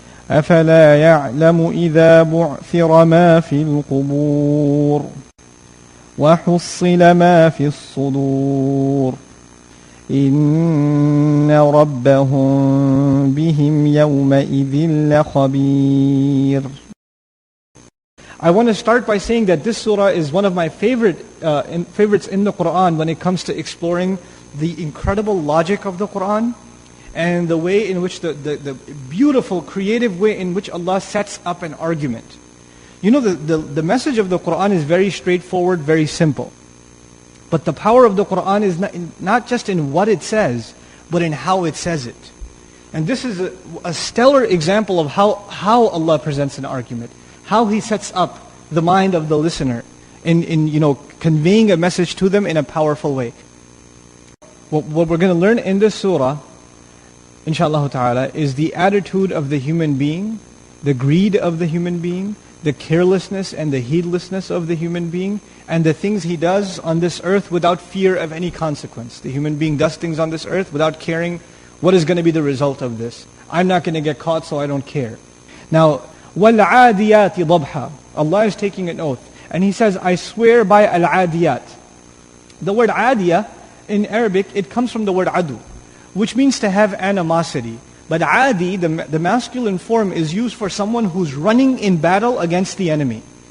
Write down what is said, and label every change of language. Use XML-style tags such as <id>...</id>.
<ar>أفلا يعلم إذا بعثر ما في القبور وحصل ما في الصدور إن ربهم بهم يومئذ لخبير.</ar> <en>I want to start by saying that this surah is one of my favorites in the Quran when it comes to exploring the incredible logic of the Quran and the way in which the beautiful, creative way in which Allah sets up an argument. You know, the message of the Quran is very straightforward, very simple. But the power of the Quran is not just in what it says, but in how it says it. And this is a stellar example of how Allah presents an argument. How He sets up the mind of the listener in conveying a message to them in a powerful way. What we're going to learn in this surah, inshallah ta'ala, is the attitude of the human being, the greed of the human being, the carelessness and the heedlessness of the human being, and the things he does on this earth without fear of any consequence. The human being does things on this earth without caring what is going to be the result of this. I'm not going to get caught, so I don't care. Now,</en> <ar>وَالْعَادِيَاتِ ضَبْحًا.</ar> <en>Allah is taking an oath. And He says, I swear by Al-Adiyat. The word Adiyah, in Arabic, it comes from the word adu, which means to have animosity. But Adi, the masculine form, is used for someone who's running in battle against the enemy.</en>